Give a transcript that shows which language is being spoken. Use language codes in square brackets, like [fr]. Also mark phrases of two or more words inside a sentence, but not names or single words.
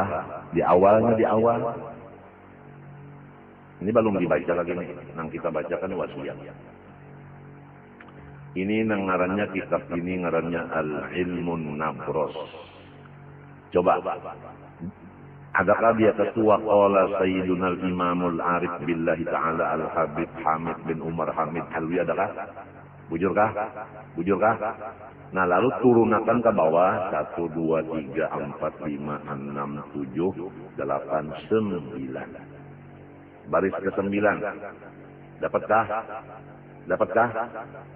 [bjn] Di awalnya di awal. Ini belum dibaca lagi nih. Nang kita bacakan wasiat. Ini nang ngarannya kitab ini ngarannya Al-Ilmun Nabros. [ar] Coba. [bjn] Adakah dia ketua [ar] قال سيدنا الإمام العارف بالله تعالى al-Habib Hamid bin Umar Hamid Halwi, adakah? [bjn] Bujurkah? Bujurkah? Nah lalu turunakan ke bawah 1, 2, 3, 4, 5, 6, 7, 8, 9. Baris ke-9. Dapatkah? Dapatkah?